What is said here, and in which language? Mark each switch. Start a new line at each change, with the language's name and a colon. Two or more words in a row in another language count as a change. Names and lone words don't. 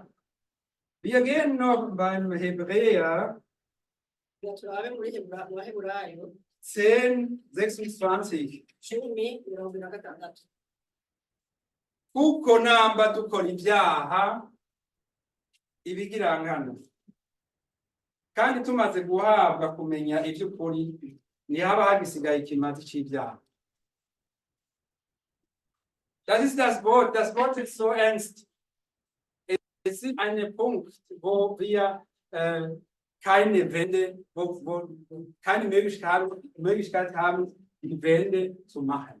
German: Wir gehen noch beim Hebräer 10:26.
Rundi: Kuko namba dukora ibyaha ibigirangana kandi tumaze guhabwa kumenya iby'ukuri ntihaba hagisigaye ikimazi cy'ibyaha.
German: Das ist das Wort ist so ernst. Es ist ein Punkt, wo wir keine Wende, wo keine Möglichkeit haben, die Wende zu machen.